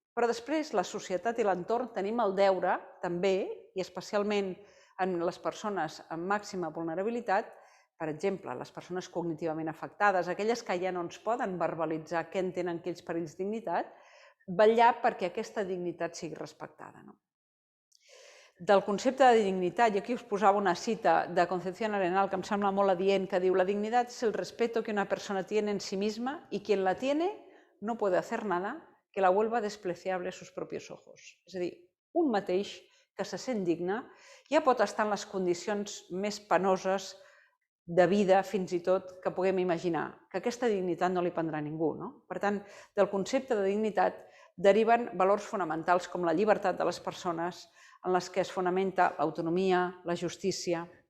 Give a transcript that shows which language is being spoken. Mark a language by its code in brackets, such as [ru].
[ca] Però després, la societat i l'entorn tenim el deure, també, i especialment en les persones amb màxima vulnerabilitat, per exemple, les persones cognitivament afectades, aquelles que ja no ens poden verbalitzar què entenen que ells per ells dignitat, vetllar perquè aquesta dignitat sigui respectada. Del concepte de dignitat, i aquí us posava una cita de Concepción Arenal que em sembla molt adient, que diu: [es] la dignidad es el respeto que una persona tiene en sí misma y quien la tiene no puede hacer nada que la vuelva despreciable a sus propios ojos. [ca] És a dir, un mateix que se sent digne ja pot estar en les condicions més penoses de vida, fins i tot, que puguem imaginar, que aquesta dignitat no li prendrà ningú. Per tant, del concepte de dignitat deriven valors fonamentals com la llibertat de les persones, en les que es fonamenta l'autonomia, la justícia.